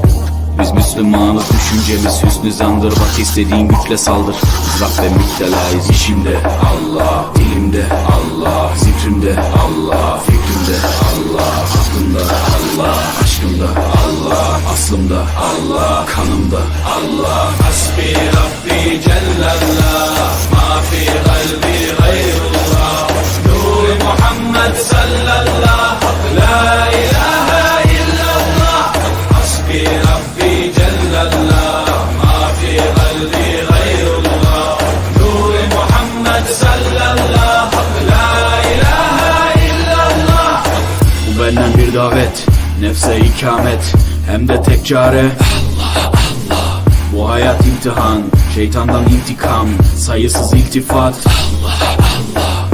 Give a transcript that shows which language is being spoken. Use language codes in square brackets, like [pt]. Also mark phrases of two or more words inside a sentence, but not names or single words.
[tr] Biz Müslümanız, düşüncemiz hüsnü zandır. Bak istediğin güçle saldır. Mızrak ve müptelayız işimde Allah, dilimde Allah, zikrimde Allah, fikrimde Allah, aklımda Allah, aşkımda Allah, aslımda Allah, kanımda Allah. [ar] حسبي ربي جل الله، ما في قلبي غير الله. نور محمد صلى الله، لا إله إلا الله. حسبي ربي جل الله، ما في قلبي غير الله. نور محمد صلى الله، لا إله إلا الله. [tr] Bu benden bir davet, nefse ikamet, hem de tek çare Allah Allah. Bu hayat imtihan, şeytandan intikam, sayısız iltifat Allah Allah.